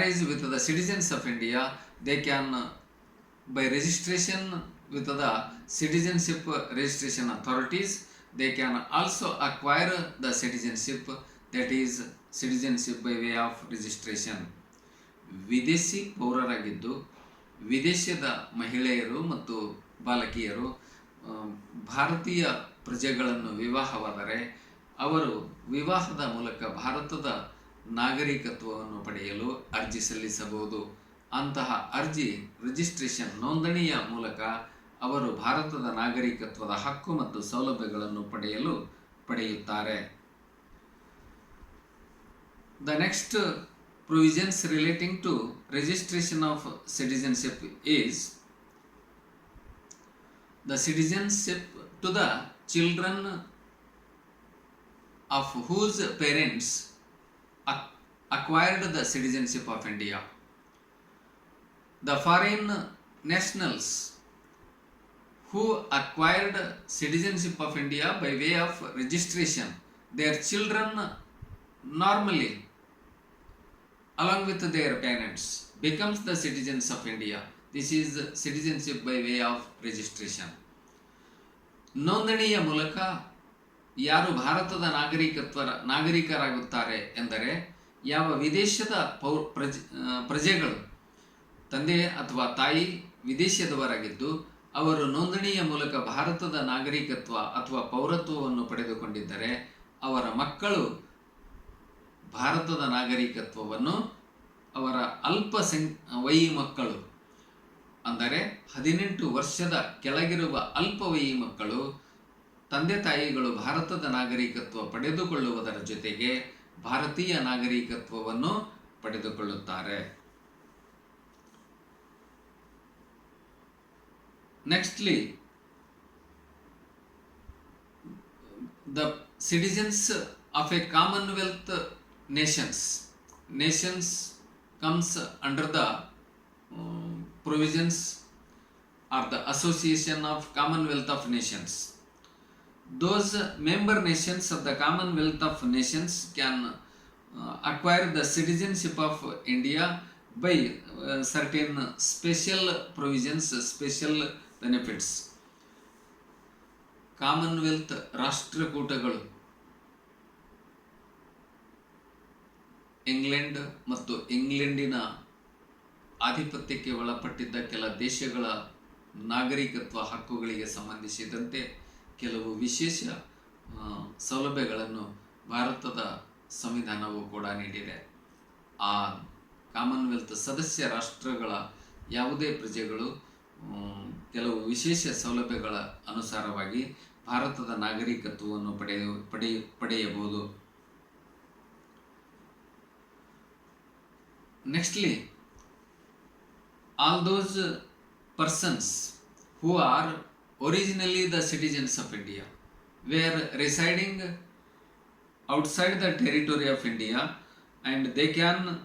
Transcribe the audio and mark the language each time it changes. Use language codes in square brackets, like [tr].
[en] with the citizens of India, they can by registration with the citizenship registration authorities, they can also acquire the citizenship, that is citizenship by way of registration. [kn] ವಿದೇಶಿ ಪೌರರಾಗಿದ್ದು ವಿದೇಶದ ಮಹಿಳೆಯರು ಮತ್ತು ಬಾಲಕಿಯರು ಭಾರತೀಯ ಪ್ರಜೆಗಳನ್ನು ವಿವಾಹವಾದರೆ ಅವರು ವಿವಾಹದ ಮೂಲಕ ಭಾರತದ ನಾಗರಿಕತ್ವವನ್ನು ಪಡೆಯಲು ಅರ್ಜಿ ಸಲ್ಲಿಸಬಹುದು. ಅಂತಹ ಅರ್ಜಿ ರಿಜಿಸ್ಟ್ರೇಷನ್, ನೋಂದಣಿಯ ಮೂಲಕ ಅವರು ಭಾರತದ ನಾಗರಿಕತ್ವದ ಹಕ್ಕು ಮತ್ತು ಸೌಲಭ್ಯಗಳನ್ನು ಪಡೆಯುತ್ತಾರೆ. [en] The next provisions relating to registration of citizenship is the citizenship to the children of whose parents acquired the citizenship of India. The foreign nationals who acquired citizenship of India by way of registration, their children normally along with their parents becomes the citizens of India. This is citizenship by way of registration. [kn] ನೋಂದಣಿಯ ಮೂಲಕ ಯಾರು ಭಾರತದ ನಾಗರಿಕರಾಗುತ್ತಾರೆ ಎಂದರೆ ಯಾವ ವಿದೇಶದ ಪ್ರಜೆಗಳು, ತಂದೆ ಅಥವಾ ತಾಯಿ ವಿದೇಶದವರಾಗಿದ್ದು ಅವರು ನೋಂದಣಿಯ ಮೂಲಕ ಭಾರತದ ನಾಗರಿಕತ್ವ ಅಥವಾ ಪೌರತ್ವವನ್ನು ಪಡೆದುಕೊಂಡಿದ್ದರೆ ಅವರ ಮಕ್ಕಳು ಭಾರತದ ನಾಗರಿಕತ್ವವನ್ನು ಅವರ ವಯಿ ಮಕ್ಕಳು, ಅಂದರೆ 18 ವರ್ಷದ ಕೆಳಗಿರುವ ಅಲ್ಪವಯಿ ಮಕ್ಕಳು ತಂದೆ ತಾಯಿಗಳು ಭಾರತದ ನಾಗರಿಕತ್ವ ಪಡೆದುಕೊಳ್ಳುವುದರ ಜೊತೆಗೆ ಭಾರತೀಯ ನಾಗರಿಕತ್ವವನ್ನು ಪಡೆದುಕೊಳ್ಳುತ್ತಾರೆ. [en] Nextly, the citizens of a Commonwealth nations comes under the provisions or the Association of Commonwealth of Nations. Those member nations of the Commonwealth of Nations can acquire the citizenship of India by certain special provisions, special benefits. [kn] Commonwealth ರಾಷ್ಟ್ರಕೂಟಗಳು England ಮತ್ತು ಇಂಗ್ಲೆಂಡಿನ ಆಧಿಪತ್ಯಕ್ಕೆ ಒಳಪಟ್ಟಿದ್ದ ಕೆಲ ದೇಶಗಳ ನಾಗರಿಕತ್ವ ಹಕ್ಕುಗಳಿಗೆ ಸಂಬಂಧಿಸಿದಂತೆ ಕೆಲವು ವಿಶೇಷ ಸೌಲಭ್ಯಗಳನ್ನು ಭಾರತದ ಸಂವಿಧಾನವು ಕೂಡ ನೀಡಿದೆ. ಆ ಕಾಮನ್ವೆಲ್ತ್ ಸದಸ್ಯ ರಾಷ್ಟ್ರಗಳ ಯಾವುದೇ ಪ್ರಜೆಗಳು ಕೆಲವು ವಿಶೇಷ ಸೌಲಭ್ಯಗಳ ಅನುಸಾರವಾಗಿ ಭಾರತದ ನಾಗರಿಕತ್ವವನ್ನು ಪಡೆಯಬಹುದು. [en] Nextly, all those persons who are originally the citizens of India were residing outside the territory of India, and they can